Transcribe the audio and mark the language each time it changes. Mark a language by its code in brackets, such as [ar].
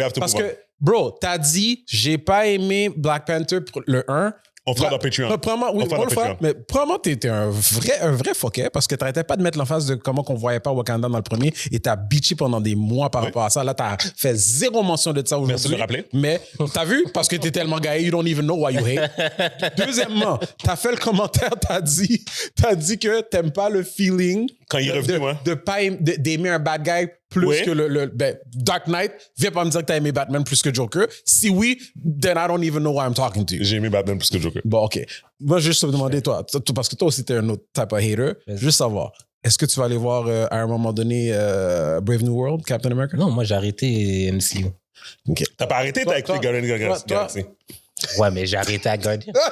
[fr] Parce que, bro, t'as dit, j'ai pas aimé Black Panther le 1. On fera dans Patreon. Probablement, oui, on le fera. Mais probablement, t'étais un vrai fucké parce que t'arrêtais pas de mettre l'emphase de comment qu'on voyait pas Wakanda dans le premier et t'as bitché pendant des mois par rapport à ça. Là, t'as fait zéro mention de ça aujourd'hui. Merci de me rappeler. Mais t'as vu? Parce que t'es tellement gay, [en] you don't even know why you hate. [fr] Deuxièmement, t'as fait le commentaire, t'as dit que t'aimes pas le feeling quand il est revenu, d'aimer un bad guy plus que le Dark Knight. Viens pas me dire que t'as aimé Batman plus que Joker. Si oui, [en] then I don't even know why I'm talking to you. [fr] J'ai aimé Batman plus que Joker. Bon, OK. Moi, juste te demander, toi, parce que toi aussi, t'es un autre type of hater. Juste savoir, est-ce que tu vas aller voir à un moment donné Brave New World, Captain America? Non, moi, j'ai arrêté MCU. OK. T'as pas arrêté, t'as écouté Guardians Galaxy. Ouais, mais j'ai arrêté à Guardian.